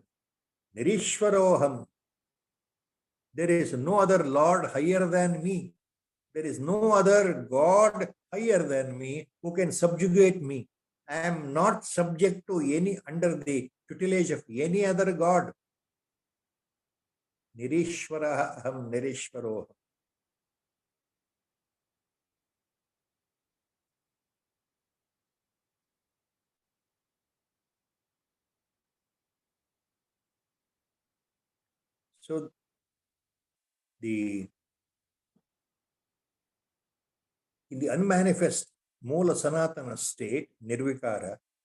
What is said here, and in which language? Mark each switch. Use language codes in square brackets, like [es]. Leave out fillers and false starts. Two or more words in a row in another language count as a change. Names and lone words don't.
[en] Nirishwaroham. There is no other Lord higher than me. There is no other God higher than me who can subjugate me. I am not subject to any, under the tutelage of any other God. [sa] Nirishwaraha aham nirishwaroham. [en] So, in the unmanifest [sa] Moola Sanatana [en] state, Nirvikara,